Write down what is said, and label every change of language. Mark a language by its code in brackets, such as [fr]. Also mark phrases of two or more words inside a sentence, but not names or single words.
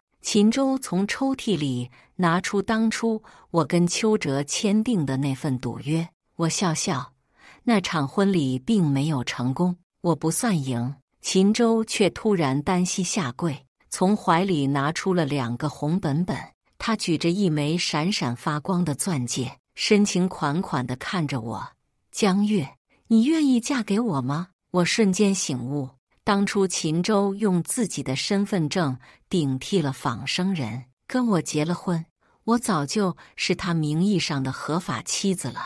[zh] 秦州從抽屜裡拿出當初我跟邱哲簽訂的那份賭約。我笑笑，那場婚禮並沒有成功，我不算贏。秦州卻突然單膝下跪，從懷裡拿出了2個紅本本，他舉着一枚閃閃發光的鑽戒，深情款款地看着我。江月，你願意嫁給我嗎？我瞬間醒悟，當初秦州用自己的身份證頂替了仿生人，跟我結了婚，我早就是他名義上的合法妻子了。